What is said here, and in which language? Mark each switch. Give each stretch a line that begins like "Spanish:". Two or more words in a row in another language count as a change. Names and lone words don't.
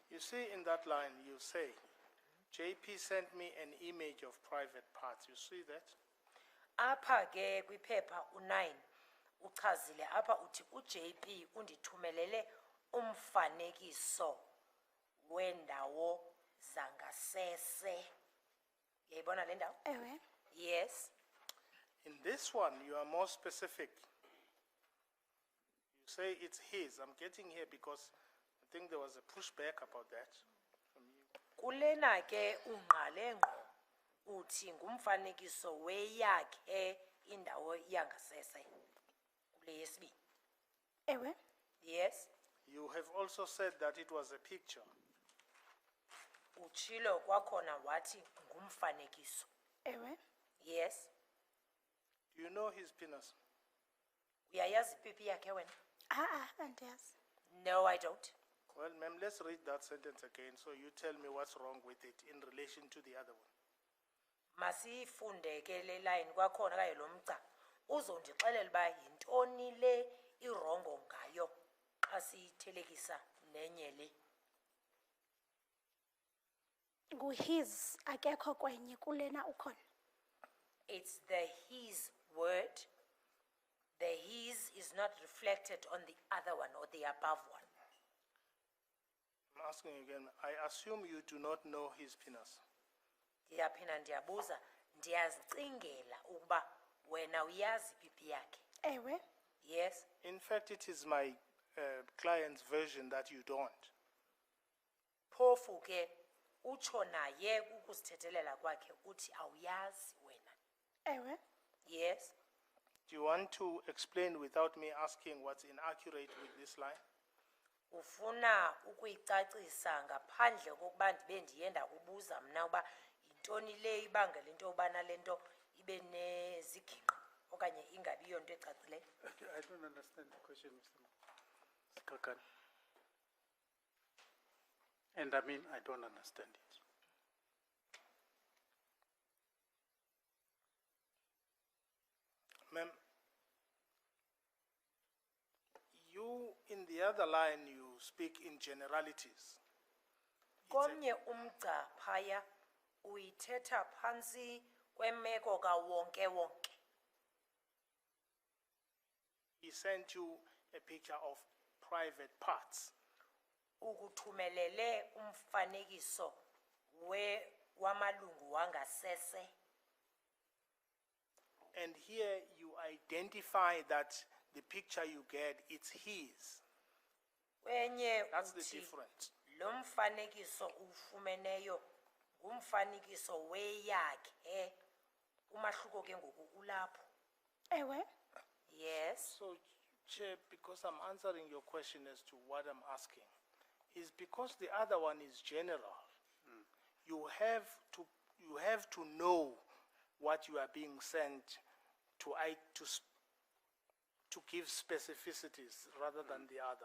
English: see in that line, you say, JP sent me an image of private parts. You see that?
Xhosa: Apha ke kwiphepha u9 uchazile apha uthi uJP undithumelele umfanekiso wendawo zangasese. Uyayibona le ndawo? Ewe.
English: Yes. In this one, you are more specific. You say it's his. I'm getting here because I think there was a pushback about that from you.
Xhosa: Kulena ke ungqale ngqo uthi ngumfanekiso weyakhe indawo yangasese. Kule yesibini. Ewe.
English: Yes. You have also said that it was a picture.
Xhosa: Uchilo kwakhona wathi ngumfanekiso. Ewe.
English: Yes. Do you know his penis?
Xhosa: Uyayazi ipipi yakhe wena? Andiyazi.
English: No, I don't. Well, ma'am, let's read that sentence again so you tell me what's wrong with it in relation to the other one.
Xhosa: Masifunde ke le line kwakhona kaye lo mgca. Uzondixelela ba yintoni le irongo ngayo xa sithelekisa nenye le. His akekho kwenye kulena ukhona.
English: It's the his word. The his is not reflected on the other one or the above one. I'm asking again, I assume you do not know his penis.
Xhosa: Ndiyaphinda ndiyabuza, ndiyazicingela ukuba wena uyazi ipipi yakhe. Ewe.
English: Yes. In fact, it is my client's version that you don't.
Xhosa: Phofu ke utsho naye ukusithethelela kwakhe uthi awuyazi wena. Ewe.
English: Yes. Do you want to explain without me asking what's inaccurate with this line?
Xhosa: Ufuna ukuyicacisa ngaphandle kokuba ndibe ndiyenda kubuza mna uba yintoni le ibangela into obana lento ibe neziginqi okanye ingabi yonto ecacileyo.
English: I don't understand the question, Mr. Kakan. And I mean, I don't understand it. Ma'am, you, in the other line, you speak in generalities.
Xhosa: Komnye umgca phaya uyithetha phansi kwemeko kawonke wonke.
English: He sent you a picture of private parts.
Xhosa: Ukuthumelele umfanekiso wamalungu wangasese.
English: And here you identify that the picture you get, it's his.
Xhosa: Wenye
English: That's the
Xhosa: uthi
English: difference.
Xhosa: lo mfanekiso ufumeneyo ngumfanekiso weyakhe. Umahluko ke ngoku ulapho. Ewe.
English: Yes. So, Chair, because I'm answering your question as to what I'm asking, is because the other one is general. You have to know what you are being sent to give specificities rather than the other.